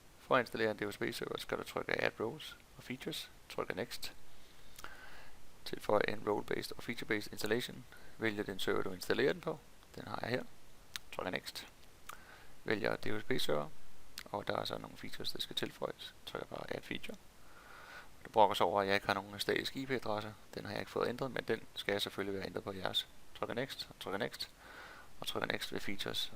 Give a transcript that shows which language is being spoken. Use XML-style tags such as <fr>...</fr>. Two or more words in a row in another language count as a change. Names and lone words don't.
<da>For at installere en DHCP server skal du trykke</da> <en>Add Roles</en> <da>og Features, trykke Next. Tilføj en role-based og feature-based installation. Vælg den server du installerer den på. Den har jeg her. Trykker Next. Vælger DHCP server, og der er så nogle features der skal tilføjes. Trykker bare</da> <en>Add Feature.</en> <da>Du brokker så over, at jeg ikke har nogen statisk IP-adresse. Den har jeg ikke fået ændret, men den skal jeg selvfølgelig være ændret på jeres. Trykker Next, og trykker Next, og trykker Next ved Features.</da>